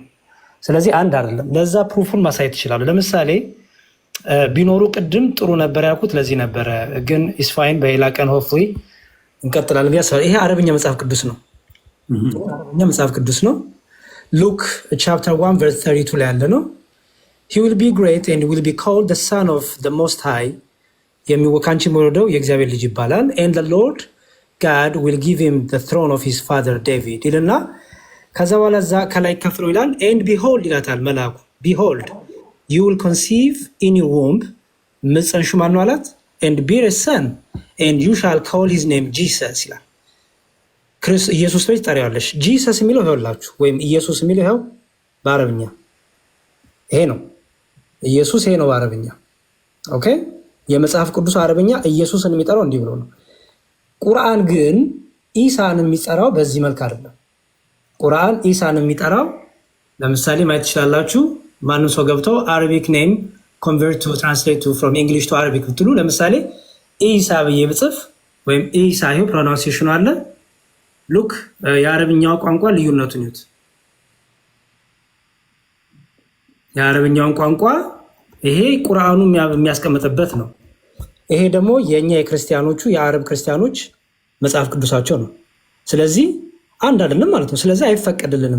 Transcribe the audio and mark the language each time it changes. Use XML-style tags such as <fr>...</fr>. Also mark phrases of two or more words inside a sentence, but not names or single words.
<am>ስለዚህ አንድ አይደለም። ለዛ ፕሩፉን ማሳየት ይችላሉ። ለምሳሌ ቢኖሩ ቅድም ጥሩ ነበር ያልኩት ለዚህ ነበረ፣ ግን ኢስፋይን በሌላ ቀን ሆፕፉሊ እንቀጥላለን ብዬ አስባለሁ። ይሄ አረብኛ መጽሐፍ ቅዱስ ነው። አረብኛ መጽሐፍ ቅዱስ ነው።</am> <en>Luke chapter 1 verse 32</en> <am>ላይ ያለ ነው።</am> <en>He will be great and will be called the son of the most high።</en> <am>ከአንቺ የሚወለደው የእግዚአብሔር ልጅ ይባላል።</am> <en>And the Lord God will give him the throne of his father David</en> <am>ይልና ከዛ በኋላ እዛ ከላይ ከፍሎ ይላል</am> <en>and behold</en> <am>ይላታል መልአኩ</am> <en>behold you will conceive in your womb</en> <am>ምጽንሹ ማን ነው አላት</am> <en>and bear a son and you shall call his name Jesus</en> <am>ይላል ኢየሱስ ብለሽ ትጠሪዋለሽ ጂሰስ የሚለው ይኸውላችሁ ወይም ኢየሱስ የሚለው ይኸው በአረብኛ ይሄ ነው ኢየሱስ ይሄ ነው በአረብኛ ኦኬ የመጽሐፍ ቅዱስ አረብኛ ኢየሱስን የሚጠራው እንዲህ ብሎ ነው ቁርአን ግን ኢሳን የሚጠራው በዚህ መልክ አይደለም ቁርአን ኢሳን የሚጠራው ለምሳሌ ማየት ትችላላችሁ ማንም ሰው ገብቶ</am> <en>Arabic name convert to translate to from English to Arabic</en> <am>ብትሉ ለምሳሌ ኢሳ ብዬ ብጽፍ ወይም ኢሳ ይሄ ፕሮናንሲዬሽኑ አለ ሉክ የአረብኛው ቋንቋ ልዩነቱን ይዩት የአረብኛውን ቋንቋ ይሄ ቁርአኑ የሚያስቀምጥበት ነው ይሄ ደግሞ የኛ የክርስቲያኖቹ የአረብ ክርስቲያኖች መጽሐፍ ቅዱሳቸው ነው ስለዚህ አንድ አይደለም ማለት ነው ስለዚህ አይፈቀድልንም</am>